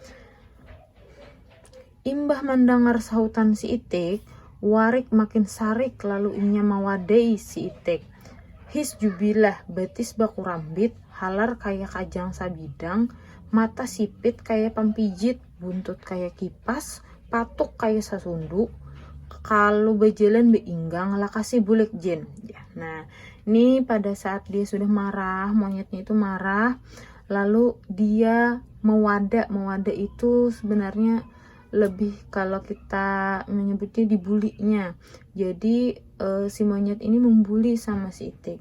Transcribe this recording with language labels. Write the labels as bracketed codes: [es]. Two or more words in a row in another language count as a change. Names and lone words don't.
[bjn] Imbah mendengar sahutan si Itik, Warik makin sarik lalu inya mawadai si Itik. His jubilah, betis baku rambit, halar kayak kajang sabidang, mata sipit kayak pampijit, buntut kayak kipas, patuk kayak sasundu, kalau berjalan beinggang lakasi bulek jen. [id] Ya, nah, ini pada saat dia sudah marah, monyetnya itu marah, lalu dia mewada itu sebenarnya lebih kalau kita menyebutnya dibulinya. Jadi si monyet ini membuli sama si Itik.